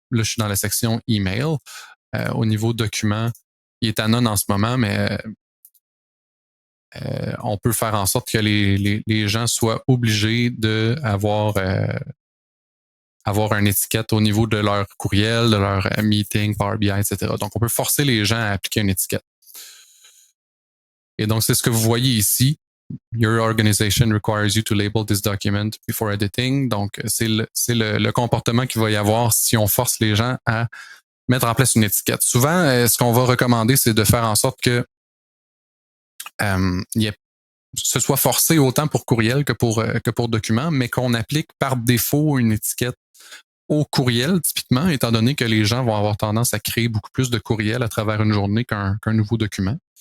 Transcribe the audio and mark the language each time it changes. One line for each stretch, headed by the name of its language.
French: Là, je suis dans la section email. Au niveau document, il est à non en ce moment, mais on peut faire en sorte que les gens soient obligés d'avoir avoir une étiquette au niveau de leur courriel, de leur meeting, Power BI, etc. Donc, on peut forcer les gens à appliquer une étiquette. Et donc, c'est ce que vous voyez ici.
English: Your organization requires you to label this document before editing.
French: Donc, c'est le comportement qu'il va y avoir si on force les gens à mettre en place une étiquette. Souvent, ce qu'on va recommander, c'est de faire en sorte que ce soit forcé autant pour courriel que pour document, mais qu'on applique par défaut une étiquette au courriel, typiquement, étant donné que les gens vont avoir tendance à créer beaucoup plus de courriels à travers une journée qu'un nouveau document.